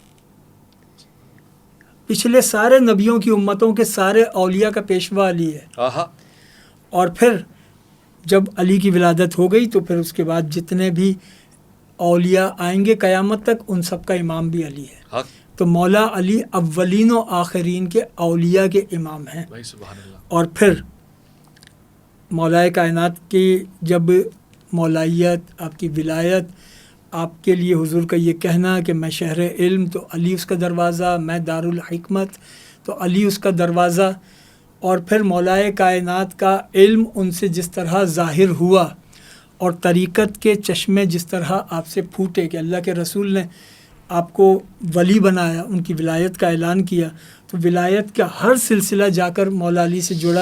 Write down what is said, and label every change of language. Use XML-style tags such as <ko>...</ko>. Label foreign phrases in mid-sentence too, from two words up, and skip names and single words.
<ur>پچھلے سارے نبیوں کی امتوں کے سارے اولیاء کا پیشوا علی ہے. اور پھر جب علی کی ولادت ہو گئی تو پھر اس کے بعد جتنے بھی اولیاء آئیں گے قیامت تک ان سب کا امام بھی علی ہے. تو مولا علی اولین و آخرین کے اولیاء کے امام ہیں. اور پھر مولا کائنات کی جب مولائیت آپ کی ولایت آپ کے لیے حضور کا یہ کہنا کہ میں شہر علم تو علی اس کا دروازہ, میں دارالحکمت تو علی اس کا دروازہ, اور پھر مولا کائنات کا علم ان سے جس طرح ظاہر ہوا اور طریقت کے چشمے جس طرح آپ سے پھوٹے کہ اللہ کے رسول نے آپ کو ولی بنایا, ان کی ولایت کا اعلان کیا, تو ولایت کا ہر سلسلہ جا کر مولا علی سے جڑا.</ur>